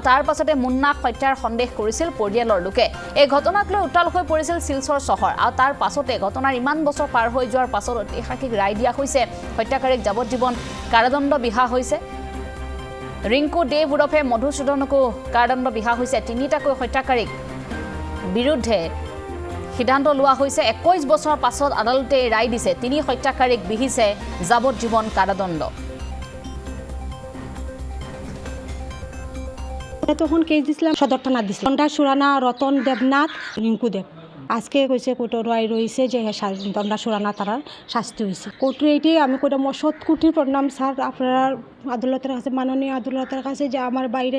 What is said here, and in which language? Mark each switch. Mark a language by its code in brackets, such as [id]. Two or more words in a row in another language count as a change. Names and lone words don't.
[as] তাৰ পাছতে মুন্নাক হত্যাৰ সন্দেহ কৰিছিল পৰিয়ালৰ লোকে এই ঘটনাক লৈ উত্তাল হৈ পৰিছিল শিলচৰ চহৰ আৰু তাৰ পাছতে ঘটনাৰ ইমান বছৰ পাৰ হৈ যোৱাৰ পাছত ঐতিহাসিক ৰায় দিয়া হৈছে হত্যাকাৰীক যাৱজ্জীৱন কাৰাদণ্ড বিহা হৈছে ৰিংকু দেৱ উৰফে মধুসূদনকো কাৰাদণ্ড বিহা হৈছে তিনিটাকৈ হত্যাকাৰীক বিৰুদ্ধে সিদ্ধান্ত লোৱা হৈছে 21 বছৰ পাছত আদালতে ৰায় দিছে তিনি হত্যাকাৰীক বিহিছে যাৱজ্জীৱন কাৰাদণ্ড [bn] তখন কেস দিছিলাম সদর থানা দিছিলাম দণ্ডা সুরানা রতন দেবনাথ রিঙ্কু দেব আজকে কইছে কোর্টের রায় রয়েছে যে দণ্ডা সুরানা তার শাস্তি হয়েছে কোর্টে এইটাই আমি কইটা মশত কোটির প্রণাম স্যার আপনার আদালতের কাছে মাননীয় আদালতের কাছে যে আমার বাইরে